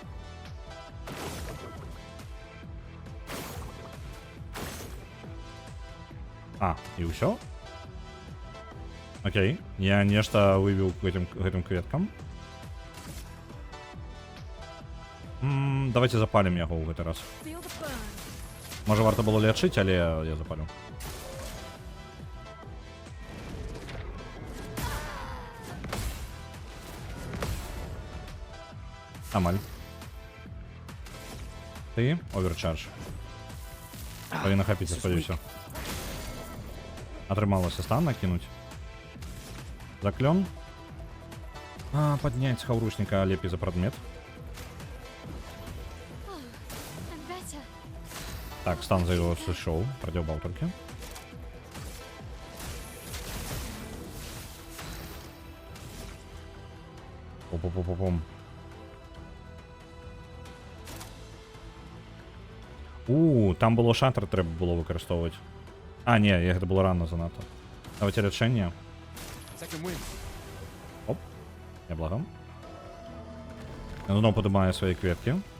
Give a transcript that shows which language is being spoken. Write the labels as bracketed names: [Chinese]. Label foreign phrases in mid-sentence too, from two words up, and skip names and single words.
[Belarusian] А, і ўсё? Окей, я нешта вывеў гэтым кветкам. Давайте запалім яго ў гэты раз. [English] Feel the burn. [Belarusian] Можа, варта было лячыць, але я запалю. Амаль. Ты? Оверчардж. Павінна хапіць, я спадзяюся. Атрымалася стан накінуць. Заклён. Падняць хаўручніка лепей за прадмет. [English] I'm better. [Belarusian] Так, стан за яго сышоў. Прадзяўбаў толькі. Пум-пум-пум-пум. Там было шатр, трэба было выкарыстоўваць. А, не, гэта было рано занадта. Давайте лячэнне. [English] Second wind. [Belarusian] Оп, няблага. Ён зноў падымае свае кветкі.